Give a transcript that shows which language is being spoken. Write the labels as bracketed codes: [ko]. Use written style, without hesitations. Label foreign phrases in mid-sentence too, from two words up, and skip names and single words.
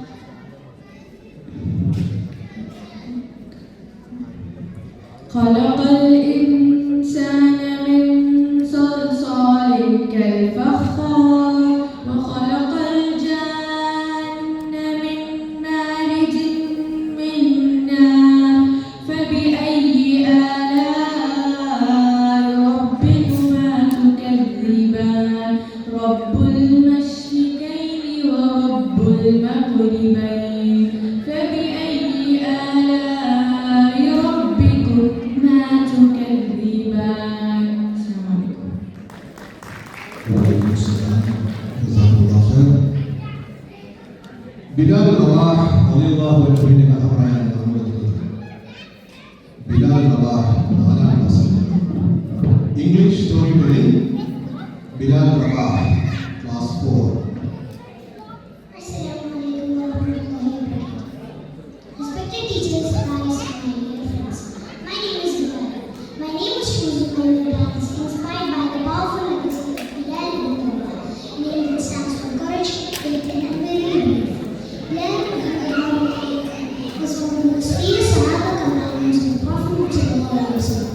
[ar] خلق الإنسان من صلصال كالفخار وخلق الجن من مارج من نار فبأي آلاء ربكما تكذبان. رب المشرقين ورب المغربين فبأي آلاء ربكما تكذبان. السلام عليكم. وعليكم السلام. جزاك الله خير. [ml] ബിലാൽ റബാഹ് [ar] رضي الله عنه [ml] കഥ പറയാൻ നമ്മൾ എത്തുന്നത്. ബിലാൽ റബാഹ് 4ാം ക്ലാസ്സിൽ ഇംഗ്ലീഷ് സ്റ്റോറികളിൽ ബിലാൽ റബാഹ് ക്ലാസ് 4. [ar] السلام عليكم ورحمة الله وبركاته. [en] Respected teachers, parents, and my dear friends. My name is Bilal. My name was chosen by my parents, inspired by the powerful legacy of Bilal ibn Rabah. Name that stands for courage, faith, and unwavering belief. Bilal ibn Rabah was one of the most famous Sahaba companions of the Prophet [ar] صلى الله عليه وسلم.